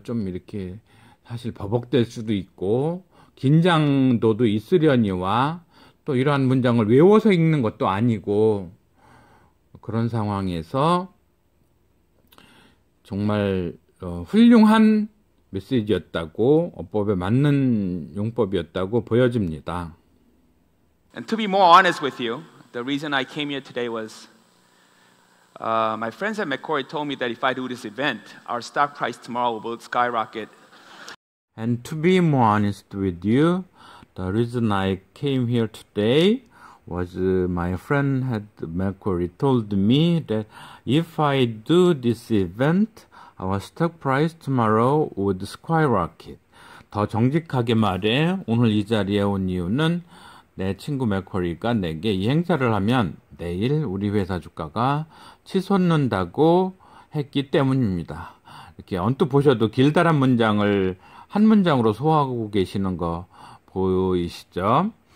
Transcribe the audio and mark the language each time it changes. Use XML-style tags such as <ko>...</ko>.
<ko>좀 이렇게 사실 버벅될 수도 있고 긴장도도 있으려니와 또 이러한 문장을 외워서 읽는 것도 아니고 그런 상황에서 정말 훌륭한 메시지였다고 어법에 맞는 용법이었다고 보여집니다.</ko> <en>And to be more honest with you, the reason I came here today was my friends at Macquarie told me that if I do this event, our stock price tomorrow will skyrocket. And to be more honest with you, the reason I came here today was my friend at Macquarie told me that if I do this event, our stock price tomorrow would skyrocket.</en> <ko>더 정직하게 말해 오늘 이 자리에 온 이유는 내 친구 맥쿼리가 내게 이 행사를 하면 내일 우리 회사 주가가 치솟는다고 했기 때문입니다. 이렇게 언뜻 보셔도 길다란 문장을 한 문장으로 소화하고 계시는 거 보이시죠?</ko>